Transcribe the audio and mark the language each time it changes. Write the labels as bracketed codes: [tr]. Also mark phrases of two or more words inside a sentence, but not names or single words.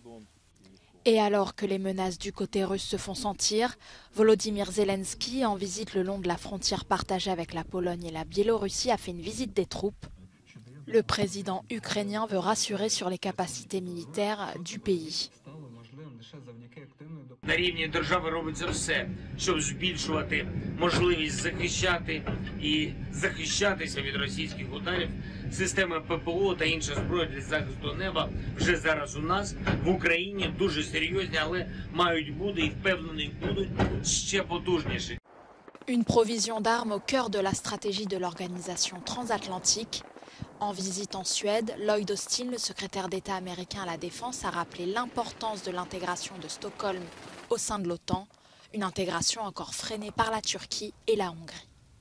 [fr] Et alors que les menaces du côté russe se font sentir, Volodymyr Zelensky, en visite le long de la frontière partagée avec la Pologne et la Biélorussie, a fait une visite des troupes. Le président ukrainien veut rassurer sur les capacités militaires du pays. [uk] На рівні держави робиться все, щоб збільшувати можливість захищати і захищатися від російських ударів. Системи ППО та інша зброя для захисту неба вже зараз у нас в Україні дуже серйозні, але мають бути і впевнений будуть ще потужніші. [fr] Une provision d'armes au cœur de la stratégie de l'organisation transatlantique. En visite en Suède, Lloyd Austin, le secrétaire d'État américain à la Défense, a rappelé l'importance de l'intégration de Stockholm au sein de l'OTAN, une intégration encore freinée par la Turquie et la Hongrie.